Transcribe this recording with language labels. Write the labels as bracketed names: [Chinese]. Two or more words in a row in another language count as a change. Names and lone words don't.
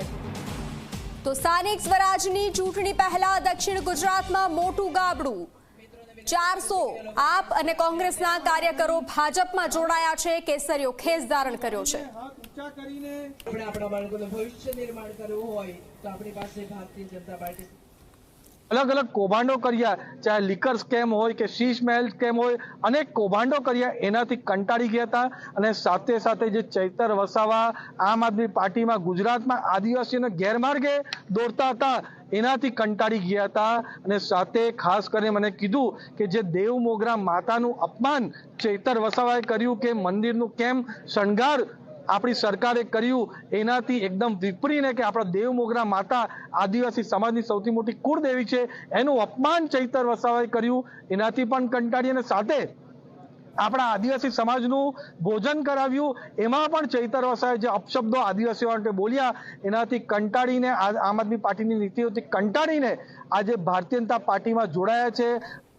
[Gujarati] તો સ્થાનિક સ્વરાજની ચૂંટણી પહેલા દક્ષિણ ગુજરાતમાં મોટું ગાબડું। 400 આપ અને કોંગ્રેસના કાર્યકરો ભાજપમાં જોડાયા છે। કેસરીયો ખેસ ધારણ કર્યો છે। આપણા બાળકોનું ભવિષ્ય નિર્માણ કરવું હોય તો આપણી પાસે ભારતીય જનતા પાર્ટી અલગ અલગ કૌભાંડો કર્યા, ચાહે [English] liquor scam [Gujarati] હોય કે શીશ મહલ સ્કેમ હોય, અનેક કૌભાંડો કર્યા એનાથી કંટાળી ગયા થા। અને સાથે સાથે જે ચૈતર વસાવા આમ આદમી પાર્ટી મેં ગુજરાત મેં આદિવાસીઓને ગેરમાર્ગે દોડતા થા એનાથી કંટાળી ગયા થા। અને સાથે ખાસ કરીને મને કીધું કે જે દેવ મોગરા માતાનું અપમાન ચૈતર વસાવાએ કર્યું કે મંદિરનું કેમ शणगार આપણી સરકારે કર્યું એનાથી એકદમ વિપરીને કે આપણા દેવ મોગરા માતા આદિવાસી સમાજની સૌથી મોટી કુળદેવી છે એનું અપમાન ચૈતર વસાવાએ કર્યું એનાથી પણ કંટાળી અને સાથે આપણા આદિવાસી સમાજનું ભોજન કરાવ્યું એમાં પણ ચૈતર વસાવાએ જે અપશબ્દો આદિવાસીઓ માટે બોલ્યા એનાથી કંટાળીને આમ આદમી પાર્ટીની નીતિઓથી કંટાળીને આજે ભારતીય જનતા પાર્ટીમાં જોડાયા છે।